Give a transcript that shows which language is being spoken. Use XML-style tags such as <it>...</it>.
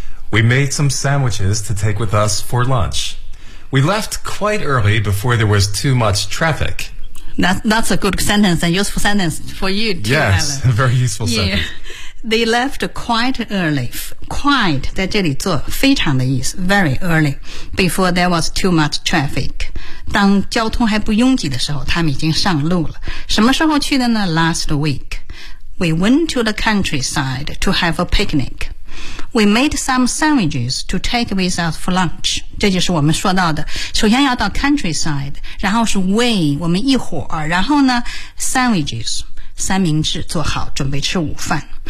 <en>We made some sandwiches to take with us for lunch. We left quite early before there was too much traffic. That's a good sentence, a useful sentence for you too, yes, Yes, a very useful sentence. Yeah. They left quite early. Quite</en> <zh>在这里做非常的意思</zh> <en>very early, before there was too much traffic.</en> <zh>当交通还不拥挤的时候，他们已经上路了。什么时候去的呢？</zh> <en>Last week. We went to the countryside to have a picnic. We made some sandwiches to take with us for lunch.</en> <zh>这就是我们说到的，首先要到 countryside,然后是 we, 我们一伙儿，然后呢 sandwiches, 三明治做好准备吃午饭。</zh>